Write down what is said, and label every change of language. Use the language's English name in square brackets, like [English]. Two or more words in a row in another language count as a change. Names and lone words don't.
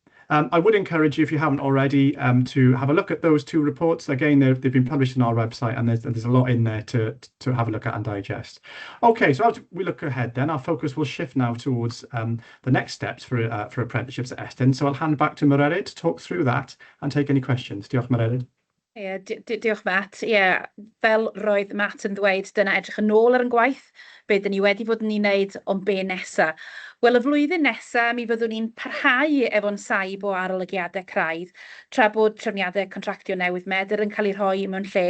[English] I would encourage you, if you haven't already, to have a look at those 2 reports. Again, they've been published on our website, and there's a lot in there to have a look at and digest. Okay, so as we look ahead then, our focus will shift now towards the next steps for apprenticeships at Estyn. So I'll hand back to Mererid to talk through that and take any questions. [Welsh] Diolch, Mererid. Ie, diolch Matt. Ie, fel roedd Matt yn dweud, dyna edrych yn ôl ar yn gwaith, be dyn ni wedi fod yn ei wneud, ond be nesa. Wel, y flwyddyn nesa, mi fyddwn ni'n parhau efo'n saib o arolygiadau craidd, tra bod trefniadau contractio newydd medr yn cael eu rhoi mewn lle.